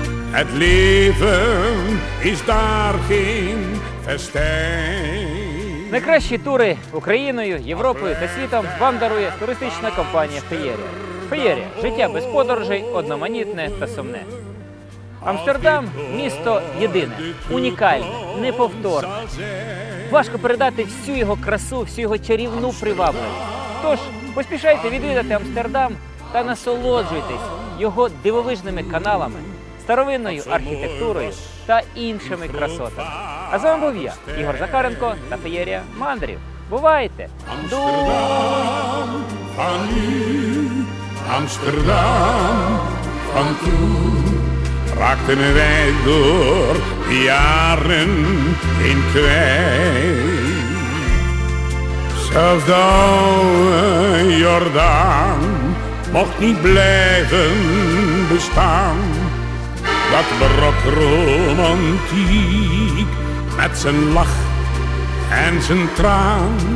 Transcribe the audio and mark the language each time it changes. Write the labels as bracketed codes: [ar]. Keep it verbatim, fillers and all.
[nl] Het leven is daar geen festijn. [uk] Найкращі тури Україною, Європою та світом вам дарує туристична компанія «Феєрія». «Феєрія» – життя без подорожей, одноманітне та сумне. Амстердам – місто єдине, унікальне, неповторне. Важко передати всю його красу, всю його чарівну привабливість. Тож поспішайте відвідати Амстердам та насолоджуйтесь його дивовижними каналами, старовинною архітектурою та іншими красотами. А з вами був я, Ігор Захаренко та феєрія мандрів. Бувайте! До... [nl] Amsterdam van nu, Amsterdam van toen, raakten wij door de jaren in kwijt. Zelfs de oude Jordaan mocht niet blijven bestaan, dat barok romantiek met zijn lach en zijn traan.